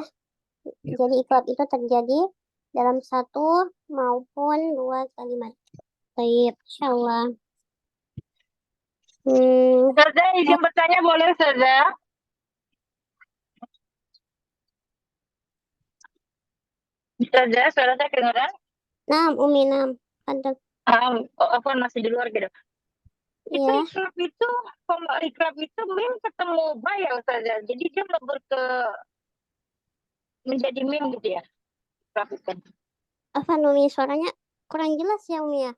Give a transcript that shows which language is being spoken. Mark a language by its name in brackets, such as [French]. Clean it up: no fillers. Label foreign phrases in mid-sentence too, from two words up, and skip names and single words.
[Indonesian] Jadi iklab itu terjadi dalam satu maupun dua kalimat. Baik, insyaallah. Ustazah, izin bertanya boleh, Ustazah? Ustazah, suara saya kedengaran? [Arabic] Nam, Umi, nam. [Indonesian] Ada. Apa masih di luar gitu? Itu Ya, ikrab itu mim ketemu ba ya, Ustazah. Jadi dia melebur ke menjadi mim gitu ya? Ikrab itu. apa Umi, suaranya kurang jelas ya, Umi ya?